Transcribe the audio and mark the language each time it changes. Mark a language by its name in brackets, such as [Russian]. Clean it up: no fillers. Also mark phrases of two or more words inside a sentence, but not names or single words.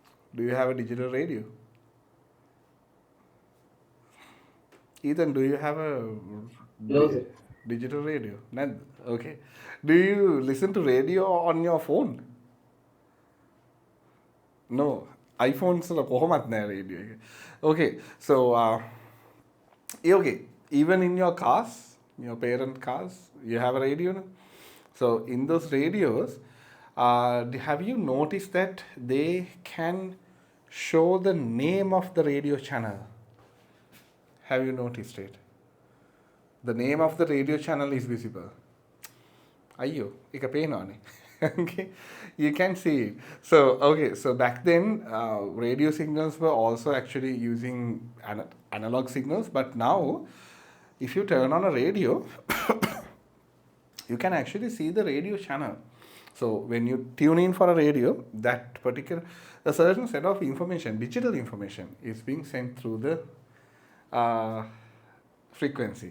[English] Do you have a digital radio? Ethan, do you have a No, sir. digital radio? None. Okay. Do you listen to radio on your phone? [Sinhala] No. iPhones වල කොහොමත් නෑ radio එක. [English] Okay. So okay. Even in your cars, your parent cars, you have a radio now. So in those radios, have you noticed that they can show the name of the radio channel? Have you noticed it? The name of the radio channel is visible. [Sinhala] Ayyo, එක පේනවානේ. [English] Okay, you can see it. So okay, so back then radio signals were also actually using analog signals, but now if you turn on a radio, you can actually see the radio channel. So when you tune in for a radio, that particular a certain set of information, digital information, is being sent through the frequency.